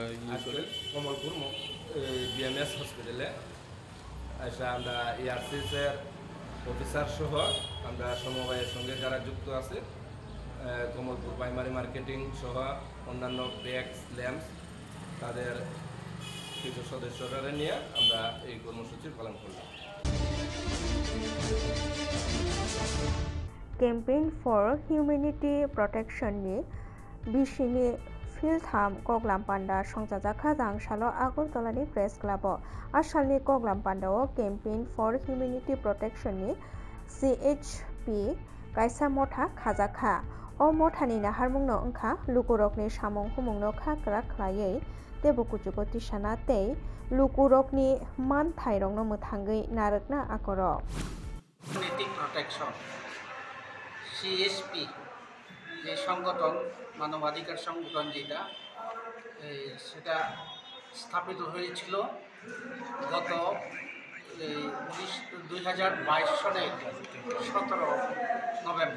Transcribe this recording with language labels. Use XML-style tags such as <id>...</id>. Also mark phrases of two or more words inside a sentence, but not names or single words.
<bn>আজকে কমলপুর BMS হসপিটালে এসে আমরা ERCS-এর অফিসার সহ আমরা সমবায়ের সঙ্গে যারা যুক্ত আছে কমলপুর</bn> <en>primary marketing</en> <bn>সহ অন্যান্য প্যাক্স ল্যাম্পস তাদের কিছু সদস্যরা নিয়ে আমরা এই কর্মসূচি পালন করলাম।</bn> <trp>कैम्पेन फर ह्यूमेनिटी प्रटेक्शननि बिसिनि फिल्थाम कग्लामपान्डा संजाजाखा दांसालो आगरतलानि प्रेस क्लाबो आसामनि कग्लामपान्डाओ केम्पेइन फर हिउमेनिटी प्रटेक्शननि CHP कायसा मथा खाजाखा अ मथानि नाहारमुंनो ओंखा लुकुरकनि सामुं हुमुंनो खाग्रा ख्लायै तेबो कुचुको तिसाना तै लुकुरकनि मान थाइरंनो मोथांगै नारकना आकर</trp> <bn>হিউম্যানিটি প্রোটেকশন CHP যে সংগঠন মানবাধিকার সংগঠন যেটা সেটা স্থাপিত হয়েছিল গত 2022 সনের 17 নভেম্বর।</bn>